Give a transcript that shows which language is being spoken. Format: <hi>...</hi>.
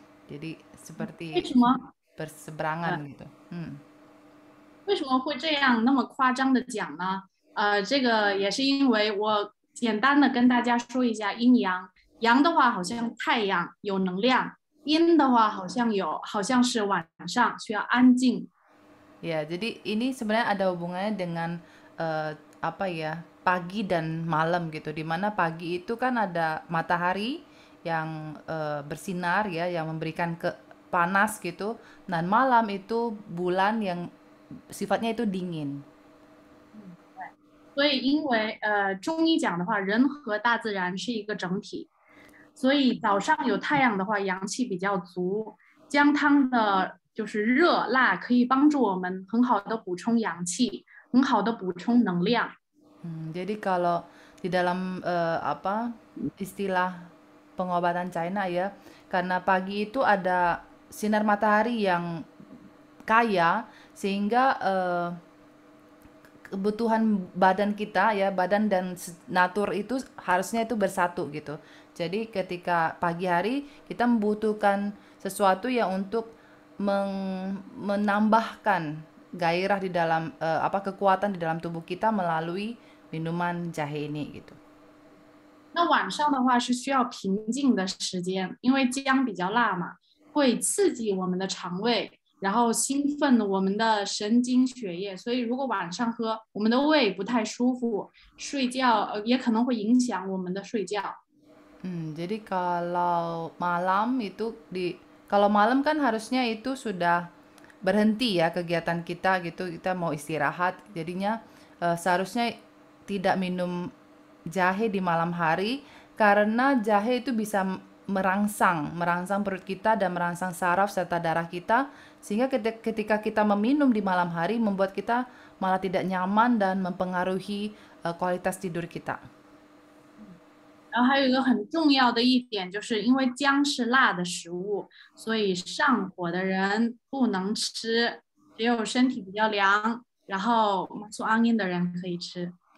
<id>Jadi seperti berseberangan gitu.</id> <zh>为什么会这样那么夸张的讲呢？这个也是因为我简单的跟大家说一下阴阳。阳的话好像太阳有能量，阴的话好像是晚上需要安静。</zh> <id>Ya, jadi ini sebenarnya ada hubungannya dengan pagi dan malam gitu. Dimana pagi itu kan ada matahari yang bersinar ya, yang memberikan panas gitu. Dan malam itu bulan yang sifatnya itu dingin.</id> <zh>所以因为中医讲的话，人和大自然是一个整体，所以早上有太阳的话，阳气比较足，姜汤的就是热辣，可以帮助我们很好的补充阳气，很好的补充能量。</zh> <id>Jadi kalau di dalam istilah pengobatan China ya, karena pagi itu ada sinar matahari yang kaya sehingga kebutuhan badan kita ya, badan dan natur itu harusnya itu bersatu gitu. Jadi ketika pagi hari kita membutuhkan sesuatu yang untuk menambahkan gairah di dalam kekuatan di dalam tubuh kita melalui minuman jahe ini gitu.</id> <zh>那晚上的话是需要平静的时间，因为姜比较辣嘛，会刺激我们的肠胃，然后兴奋我们的神经血液，所以如果晚上喝，我们的胃不太舒服，睡觉也可能会影响我们的睡觉。</zh> <id>Jadi kalau malam itu kalau malam kan harusnya itu sudah berhenti ya kegiatan kita gitu, kita mau istirahat. Jadinya seharusnya tidak minum jahe di malam hari karena jahe itu bisa merangsang perut kita dan merangsang saraf serta darah kita, sehingga ketika kita meminum di malam hari membuat kita malah tidak nyaman dan mempengaruhi kualitas tidur kita.</id> <zh>然后还有一个很重要的一点，就是因为姜是辣的食物，所以上火的人不能吃，只有身体比较凉，然后masuk angin的人可以吃。</zh>